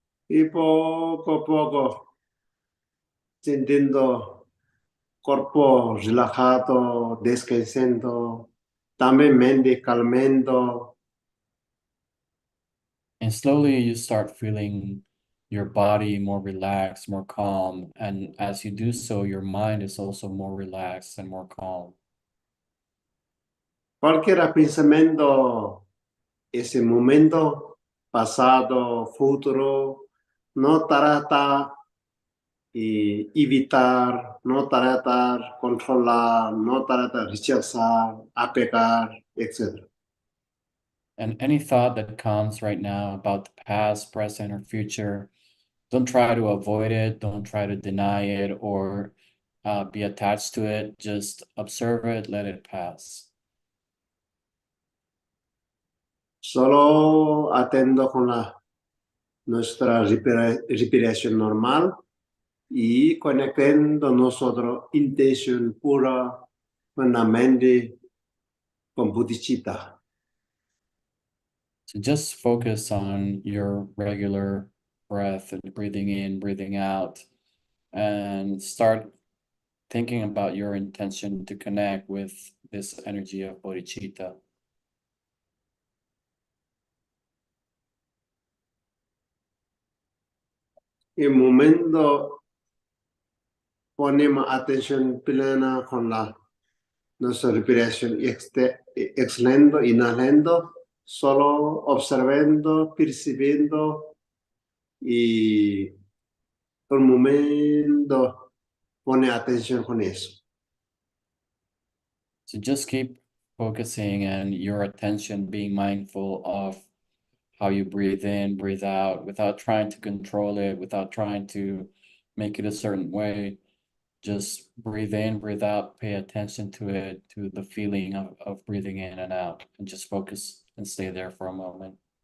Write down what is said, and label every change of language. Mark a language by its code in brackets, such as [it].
[es] Y poco a poco, sintiendo cuerpo relajado, descansando, también mente calmando. [en] And slowly you start feeling your body more relaxed, more calm. And as you do so, your mind is also more relaxed and more calm. [es] Cualquier pensamiento, ese momento, pasado, futuro, no trata evitar, no tratar, controlar, no tratar rechazar, apegar, etc. [en] And any thought that comes right now about the past, present, or future, don't try to avoid it. Don't try to deny it or be attached to it. Just observe it, let it pass. [es] Solo atendo con nuestra respiración normal y conectando nosotros intención pura con la mente, con bodhicitta. [en] So just focus on your regular breath and breathing in, breathing out, and start thinking about your intention to connect with this energy of bodhicitta. [es] En momento ponemos atención plena con nuestra respiración exhalando, inhalando, solo observando, percibiendo y por momento pone atención con eso. [en] So just keep focusing and your attention being mindful of how you breathe in, breathe out, without trying to control it, without trying to make it a certain way. Just breathe in, breathe out, pay attention to it, to the feeling of breathing in and out, and just focus and stay there for a moment.